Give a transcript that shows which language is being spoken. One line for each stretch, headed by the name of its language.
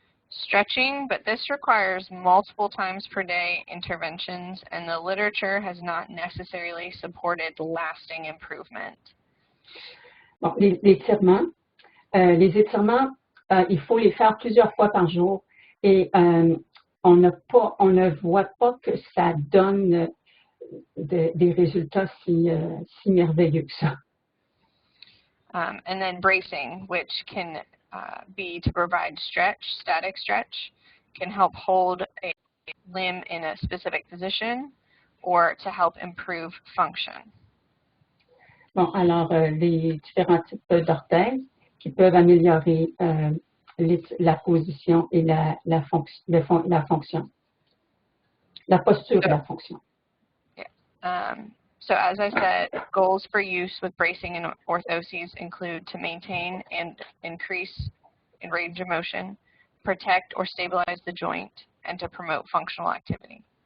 English: Stretching, but this requires multiple times per day interventions, and the literature has not necessarily supported lasting improvement.
French: Bon, les étirements, il faut les faire plusieurs fois par jour et on ne voit pas que ça donne des résultats si merveilleux que ça.
English: And then bracing, which can be to provide static stretch, can help hold a limb in a specific position or to help improve function.
French: Bon, alors, les différents types d'orthèses qui peuvent améliorer la position et la fonction, la posture de la fonction.
English: Yeah. So as I said, goals for use with bracing and orthoses include to maintain and increase in range of motion, protect or stabilize the joint, and to promote functional activity.